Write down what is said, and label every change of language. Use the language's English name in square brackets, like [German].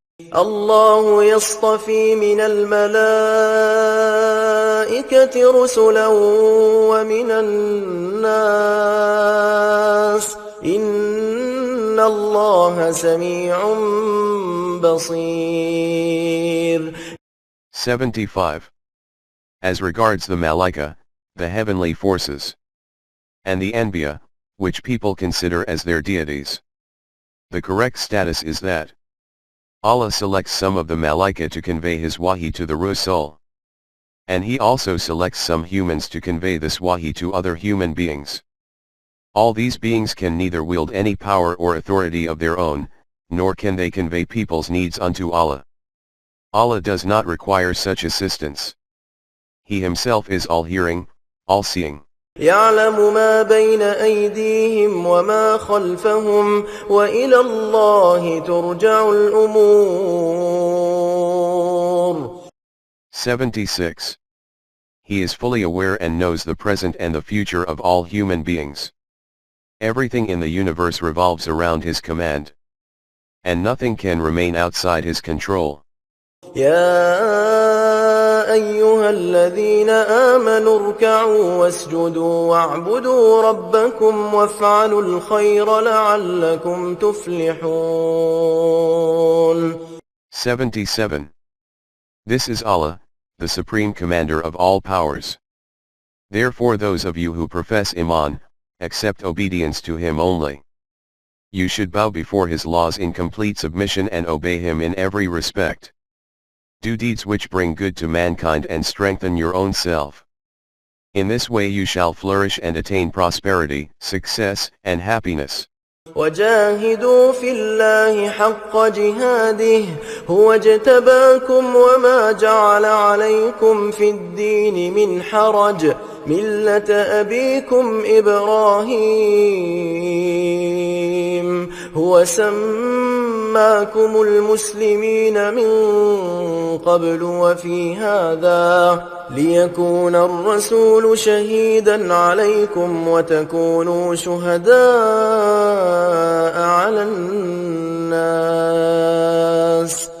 [Arabic] الله يصطفي من الملائكة رسلا ومن الناس إن الله سميع بصير. [English] 75. As regards the Malaika, the heavenly forces, and the Anbiya, which people consider as their deities, the correct status is that Allah selects some of the Malaika to convey his wahi to the Rasul, and he also selects some humans to convey this wahi to other human beings. All these beings can neither wield any power or authority of their own, nor can they convey people's needs unto Allah. Allah does not require such assistance. He himself is all-hearing, all-seeing. [Arabic] يعلم ما بين أيديهم وما خلفهم وإلى الله ترجع الأمور. [English] 76. He is fully aware and knows the present and the future of all human beings. Everything in the universe revolves around his command, and nothing can remain outside his control. [Arabic] يا أيها الذين آمنوا اركعوا واسجدوا واعبدوا ربكم وافعلوا الخير لعلكم تفلحون. [English] 77. This is Allah, the Supreme Commander of all powers. Therefore those of you who profess Iman, accept obedience to Him only. You should bow before His laws in complete submission and obey Him in every respect. Do deeds which bring good to mankind and strengthen your own self. In this way you shall flourish and attain prosperity, success, and happiness. [Arabic] وجاهدوا في الله حق جهاده هو اجتباكم وما جعل عليكم في الدين من حرج ملة أبيكم إبراهيم هو سماكم المسلمين من قبل وفي هذا ليكون الرسول شهيدا عليكم وتكونوا شهداء على الناس